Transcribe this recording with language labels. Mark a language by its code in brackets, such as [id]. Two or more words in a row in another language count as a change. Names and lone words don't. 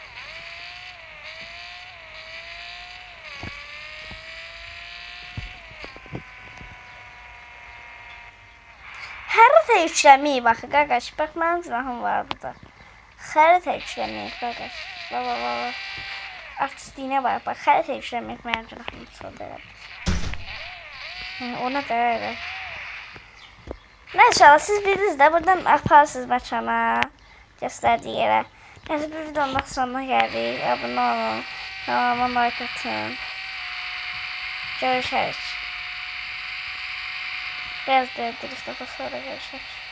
[az] Xəritə yükləməyib baxı, qaqaş. Bax, mənim günahım var burada. Xəritə yükləməyib, qaqaş. Baba. Artistliyinə var, bax. Xəritə yükləməyib mənim günahım var. [tr] Ona da öyle. [az] Neyse, siz bilirsiniz de buradan aparsınız məkana. [tr] Gösterdiği yere. Neyse, bir videonun sonuna geldik. Abone olun. Kanalıma like atın. Görüşürüz. Biraz da dürüst defa sonra görüşürüz.